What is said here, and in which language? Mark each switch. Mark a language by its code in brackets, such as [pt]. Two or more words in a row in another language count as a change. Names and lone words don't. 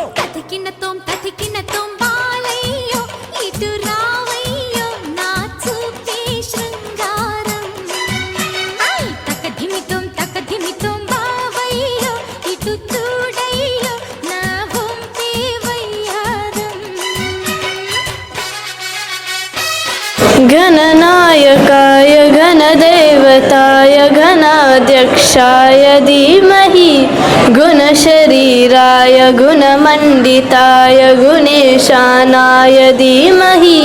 [te] తతికినతోం బాలయ్యో ఇటు రావయ్యో నా చూపే శృంగారం తకధిమితోం బావయ్యో ఇటు చూడయ్యో నా వంపే వయ్యారం [sa] गणनायकाय गणदेवताय गणाध्यक्षाय धीमहि गुणशरीराय गुणमण्डिताय गुणेशानाय धीमहि